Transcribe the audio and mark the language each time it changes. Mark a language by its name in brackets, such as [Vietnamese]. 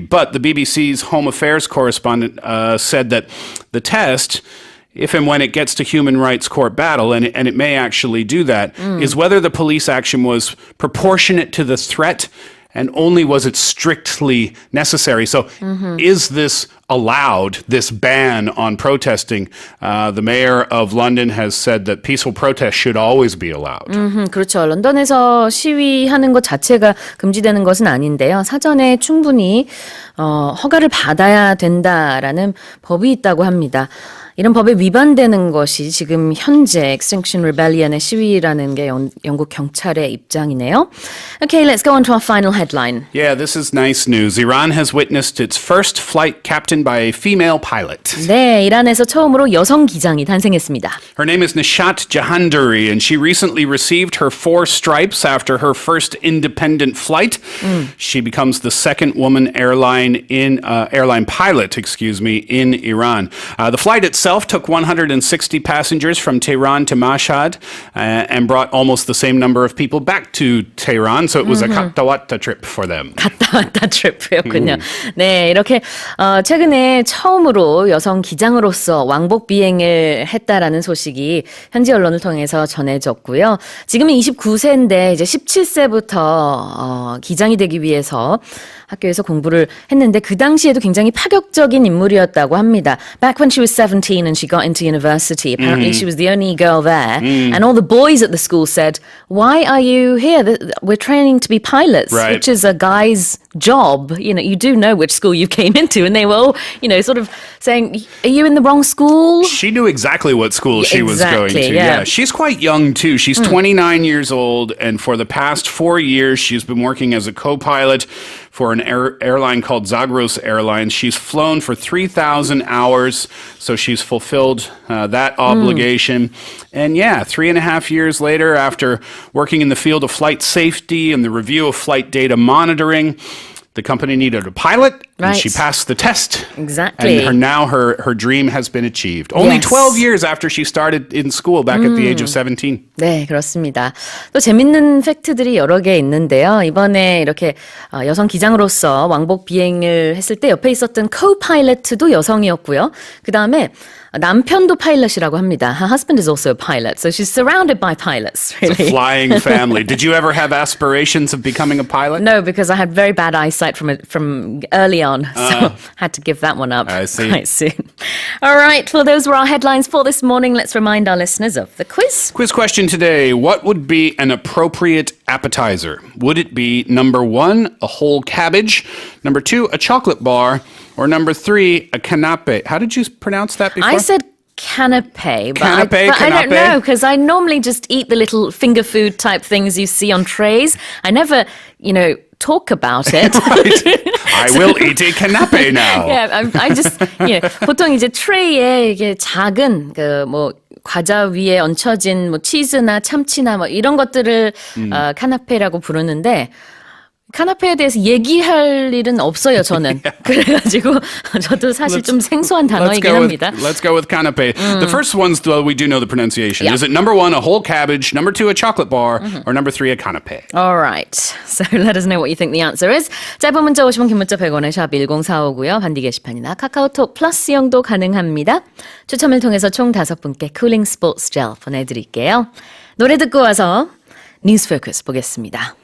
[English] But the BBC's Home Affairs correspondent said that the test, if and when it gets to human rights court battle, and it may actually do that, is whether the police action was proportionate to the threat and only was it strictly necessary. So is this allowed, this ban on protesting? The mayor of London has said that peaceful protest should always be allowed. [Korean] 그렇죠. 런던에서 시위하는 것 자체가 금지되는 것은 아닌데요. 사전에 충분히 허가를 받아야 된다라는 법이 있다고 합니다. 이런 법에 위반되는 것이 지금 현재 Extinction Rebellion의 시위라는 게 영국 경찰의 입장이네요. [English] Okay, let's go on to our final headline. Yeah, this is nice news. Iran has witnessed its first flight captained by a female pilot. [Korean] 네, 이란에서 처음으로 여성 기장이 탄생했습니다. [English] Her name is Nishat Jahandari, and she recently received her 4 stripes after her first independent flight. She becomes the second woman airline pilot, in Iran. The flight itself took 160 passengers from Tehran to Mashhad and brought almost the same number of people back to Tehran. So it was a [Korean] 갔다 왔다 [English] trip for them. [Korean] 갔다 왔다 트리프였군요. 네, 이렇게 최근에 처음으로 여성 기장으로서 왕복 비행을 했다라는 소식이 현지 언론을 통해서 전해졌고요. 지금은 29세인데 이제 17세부터 기장이 되기 위해서 학교에서 공부를 했는데 그 당시에도 굉장히 파격적인 인물이었다고 합니다. [English] Back when she was 17 and she got into university, apparently she was the only girl there. And all the boys at the school said, why are you here? We're training to be pilots, Right. which is a guy's job. You know, you do know which school you came into. And they were all, sort of saying, are you in the wrong school? She knew exactly what school she was going to. Yeah. She's quite young too. She's 29 years old, and for the past 4 years, she's been working as a co-pilot for an airline called Zagros Airlines. She's flown for 3,000 hours, so she's fulfilled that obligation. And 3.5 years later, after working in the field of flight safety and the review of flight data monitoring, the company needed a pilot, and she passed the test. Exactly. And her dream has been achieved. Only 12 years after she started in school back at the age of 17. [Korean] 네, 그렇습니다. 또 재밌는 팩트들이 여러 개 있는데요. 이번에 이렇게 여성 기장으로서 왕복 비행을 했을 때 옆에 있었던 co-pilot도 여성이었고요. 그 다음에 남편도 파일럿이라고 합니다. [English] Her husband is also a pilot, so she's surrounded by pilots, really. It's a flying family. Did you ever have aspirations of becoming a pilot? No, because I had very bad eyesight from early on, so had to give that one up I see. quite soon. All right, well, those were our headlines for this morning. Let's remind our listeners of the quiz. Quiz question today. What would be an appropriate appetizer? Would it be number 1, a whole cabbage, number 2, a chocolate bar, or number 3, a canapé? How did you pronounce that before? I said canapé, but Canapé, I don't know, because I normally just eat the little finger food type things you see on trays. I never, talk about it. I will eat a canapé now. Yeah, I just, [Korean] 보통 이제 트레이에 이게 작은 과자 위에 얹혀진 치즈나 참치나 이런 것들을 카나페라고 부르는데 카나페에 대해서 얘기할 일은 없어요, 저는. 그래가지고 저도 사실 좀 생소한 단어이긴 합니다. [English] Let's go with canapé. The first ones, though, we do know the pronunciation. Yeah. Is it number 1, a whole cabbage, number 2, a chocolate bar, or number 3, a canapé? All right. So let us know what you think the answer is. [Korean] 짧은 문자 50원, 긴 문자 100원에 샵 1045고요. 반디 게시판이나 카카오톡 플러스 이용도 가능합니다. 추첨을 통해서 총 5분께 쿨링 스포츠 젤 보내드릴게요. 노래 듣고 와서 뉴스 포커스 보겠습니다.